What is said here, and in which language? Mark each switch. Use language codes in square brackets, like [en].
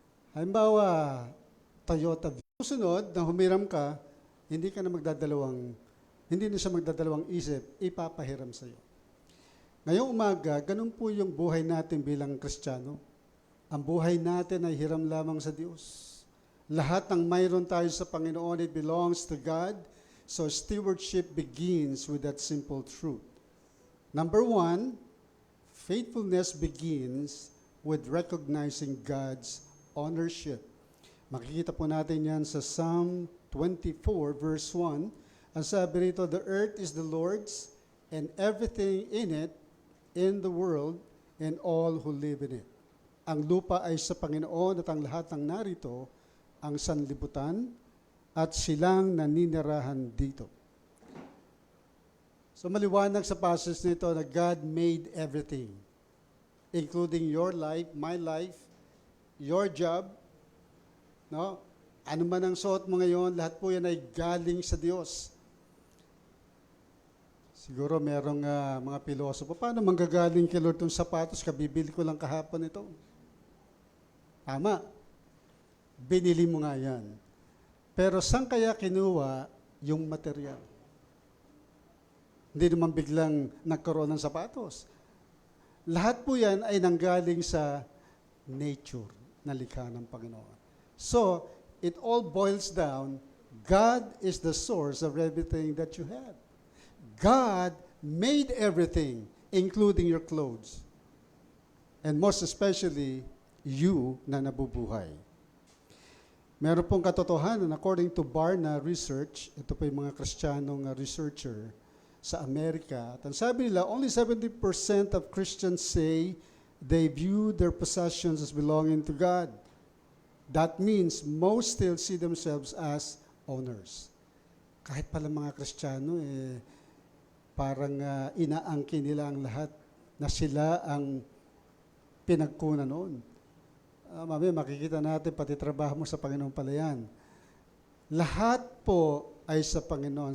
[tl] Halimbawa, Toyota. Susunod, na humiram ka, hindi na siya magdadalawang isip, ipapahiram sa iyo. Ngayong umaga, ganun po yung buhay natin bilang Kristiyano. Ang buhay natin ay hiram lamang sa Diyos. Lahat ng mayroon tayo sa Panginoon, [en] it belongs to God. So stewardship begins with that simple truth. Number one, faithfulness begins with recognizing God's ownership. [tl] Makikita po natin yan sa Psalm 24 verse 1. Ang sabi rito, [en] the earth is the Lord's and everything in it, in the world, and all who live in it. [tl] Ang lupa ay sa Panginoon at ang lahat ng narito, ang sanlibutan, at silang naninirahan dito. [en] So [tl] maliwanag sa passage nito na [en] God made everything, including your life, my life, your job, no? [tl] Ano man ang suot mo ngayon, lahat po yan ay galing sa Diyos. Siguro merong mga pilosopo, paano manggagaling kay Lord itong sapatos, kabibili ko lang kahapon ito. Tama. Binili mo nga yan. Pero saan kaya kinuha yung material? Hindi naman biglang nagkaroon ng sapatos. Lahat po yan ay nanggaling sa nature na likha ng Panginoon. [en] So, it all boils down, God is the source of everything that you have. God made everything, including your clothes. And most especially, you [tl] na nabubuhay. Meron pong katotohanan, [en] according to Barna Research, [tl] ito po yung mga Kristiyanong researcher sa Amerika, at ang sabi nila, [en] only 70% of Christians say they view their possessions as belonging to God. That means most still see themselves as owners. [tl] Kahit pala mga Kristiyano, parang inaangkin nila ang lahat na sila ang pinagkunan noon. Mamaya makikita natin, pati trabaho mo sa Panginoon pala yan. Lahat po ay sa Panginoon.